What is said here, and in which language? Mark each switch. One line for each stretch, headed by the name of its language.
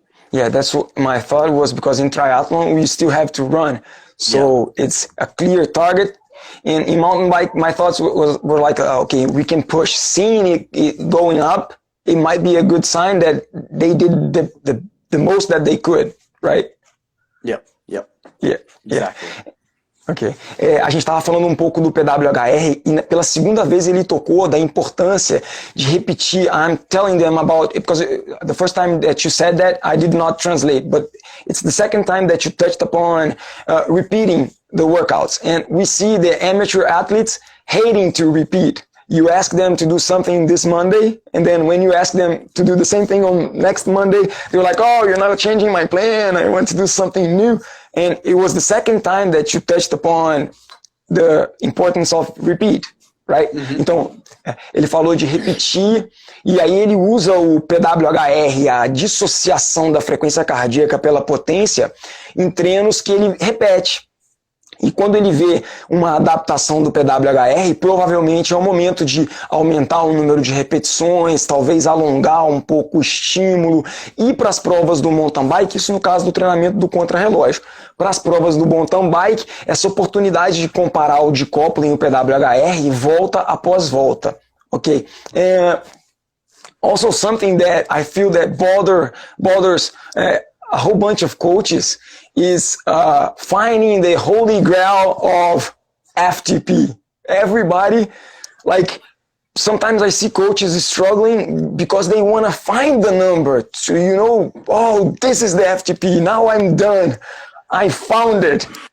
English: Yeah, that's what my thought was, because in triathlon, we still have to run. So it's a clear target. And in mountain bike, my thoughts were like, okay, we can push. Seeing it going up, it might be a good sign that they did the most that they could, right? Yep. Yeah. Exactly. Ok.
Portuguese: A gente estava falando um pouco do PWHR e pela segunda vez ele tocou da importância de repetir.
English: I'm telling them about it, because the first time that you said that, I did not translate, but it's the second time that you touched upon repeating the workouts. And we see the amateur athletes hating to repeat. you ask them to do something this Monday, and then when you ask them to do the same thing on next Monday, they're like, oh, you're not changing my plan, I want to do something new. And it was the second time that you touched upon the importance of repeat, right?
Portuguese: Então, ele falou de repetir, e aí ele usa o PWHR, a dissociação da frequência cardíaca pela potência, em treinos que ele repete. E quando ele vê uma adaptação do PWHR, provavelmente é o momento de aumentar o número de repetições, talvez alongar um pouco o estímulo. E para as provas do mountain bike, isso no caso do treinamento do contrarrelógio. Para as provas do mountain bike, essa oportunidade de comparar o decoupling e o PWHR volta após volta. Ok?
English: Also something that I feel that bothers a whole bunch of coaches is finding the Holy Grail of FTP. Everybody, like, sometimes I see coaches struggling because they want to find the number to, you know, oh, this is the FTP, now I'm done, I found it.